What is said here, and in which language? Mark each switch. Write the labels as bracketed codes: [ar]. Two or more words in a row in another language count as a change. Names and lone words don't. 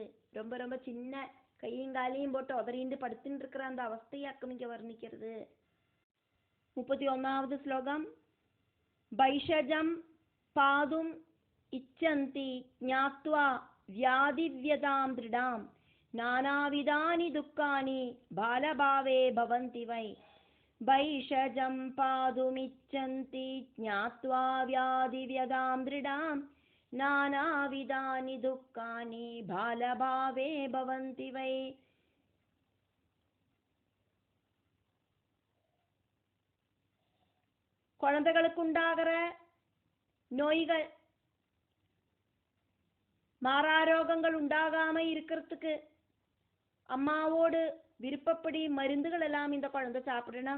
[ta] ரொம்ப ரொம்ப சின்ன கையும் காலையும் போட்டு உதறிண்டு படுத்துட்டு இருக்கிற அந்த அவஸ்தையாக்கும் இங்க வர்ணிக்கிறது. 31வது ஸ்லோகம். [sa] भैषजं पातुम् इच्छन्ति ज्ञात्वा व्याधिव्यथां दृढाम् नानाविधानि दुःखानि बालभावे भवन्ति वै वैषजं पातुमिच्छन्ति ज्ञात्वा व्याधिव्यधां दृढां नानाविधानि दुःखानि बालभावे भवन्ति वै [ta] குழந்தைகளுக்குண்டாகிற நோய்கள் மாறாரோகங்கள் உண்டாகாம இருக்கிறதுக்கு அம்மாவோடு விருப்பப்படி மருந்துகள் எல்லாம் இந்த குழந்தை சாப்பிடணும்.